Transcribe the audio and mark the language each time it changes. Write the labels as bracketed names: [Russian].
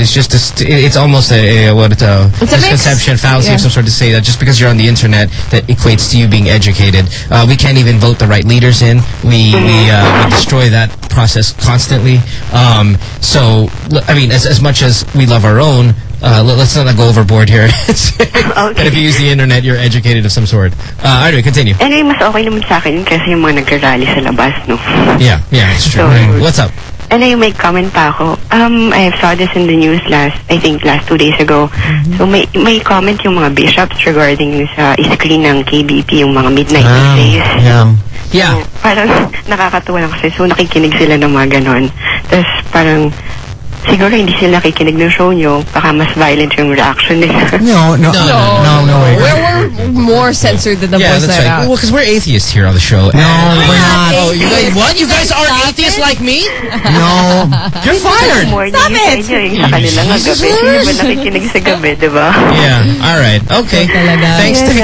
[English] It's just a misconception, fallacy of some sort to say that just because you're on the internet, that equates to you being educated. We can't even vote the right leaders in. We destroy that process constantly. So I mean, as much as we love our own. Let's not go overboard here. Okay. But if you use the internet, you're educated of some sort. Anyway, continue. [Filipino] Anyway, mas okay naman sa akin kasi yung mga nagrally sa labas, no? [English] Yeah, it's true. So, right. What's up? [Filipino] Anyway, may comment pa ako. [English] I saw this in the news last 2 days ago. Mm-hmm. [Filipino] So may comment yung mga bishops regarding sa iscreen ng KBP, yung mga midnight days. Yeah. So, parang nakakatuwa lang kasi. So nakikinig sila ng mga ganon. Tapos parang... Siguro hindi sila nakikinig ng show nyo. Baka mas violent yung reaction nila. [English] No way. We're more censored than the boys. Yeah, that's right. Out. Well, because we're atheists here on the show. No, we're not. Oh, you guys, what? You guys aren't atheists like me? No. You're fired. Stop it. Yeah, all right. Okay. Thanks.